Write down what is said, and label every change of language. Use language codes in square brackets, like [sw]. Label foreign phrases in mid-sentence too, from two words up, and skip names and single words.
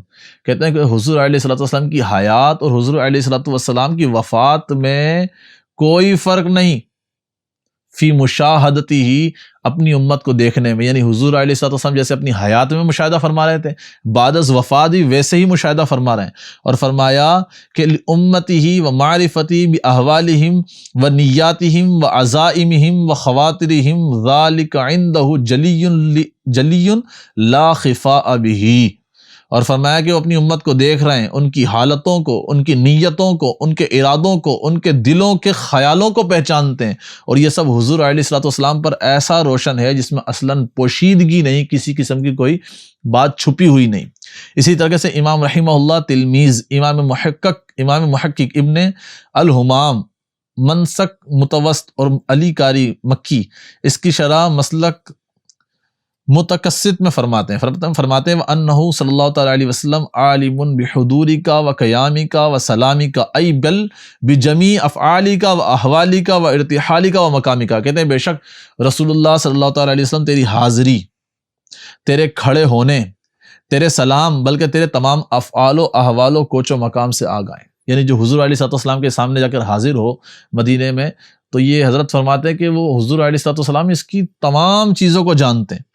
[ur] کہتے ہیں کہ حضور علیہ الصلوۃ والسلام کی حیات اور حضور علیہ الصلوۃ والسلام کی وفات میں کوئی فرق نہیں، [ar] فی مشاہدتہ، [ur] اپنی امت کو دیکھنے میں، یعنی حضور علیہ الصلوۃ والسلام جیسے اپنی حیات میں مشاہدہ فرما رہے تھے، بعد از وفات بھی ویسے ہی مشاہدہ فرما رہے ہیں۔ اور فرمایا کہ [ar] امتہ و معرفتی باحوالہم و نیاتہم و عزائمہم و خواترہم ذالک عندہ جلی لا خفاء بہ۔ [ur] اور فرمایا کہ وہ اپنی امت کو دیکھ رہے ہیں، ان کی حالتوں کو، ان کی نیتوں کو، ان کے ارادوں کو، ان کے دلوں کے خیالوں کو پہچانتے ہیں، اور یہ سب حضور علیہ الصلوۃ والسلام پر ایسا روشن ہے جس میں اصلاً پوشیدگی نہیں، کسی قسم کی کوئی بات چھپی ہوئی نہیں۔ اسی طرح سے امام رحمہ اللہ تلمیذ امام محقق ابن الہمام منسک متوسط اور علی قاری مکی، اس کی شرح مسلک متقصد میں فرماتے ہیں [ar] وَأَنَّهُ صلی اللہ تعالیٰ علیہ وسلم عالم بحضورک و قیامک و سلامک، ای بل بجمیع افعالک و احوالک و ارتحالک و مقامک۔ [ur] کہتے ہیں بے شک رسول اللہ صلی اللہ تعالیٰ علیہ وسلم تیری حاضری، تیرے کھڑے ہونے، تیرے سلام، بلکہ تیرے تمام افعال و احوال و کوچ و مقام سے آگاہ ہیں۔ یعنی جو حضور علیہ الصلوۃ والسلام کے سامنے جا کر حاضر ہو مدینے میں، تو یہ حضرت فرماتے ہیں کہ وہ حضور علیہ الصلوۃ والسلام اس کی تمام چیزوں کو جانتے ہیں۔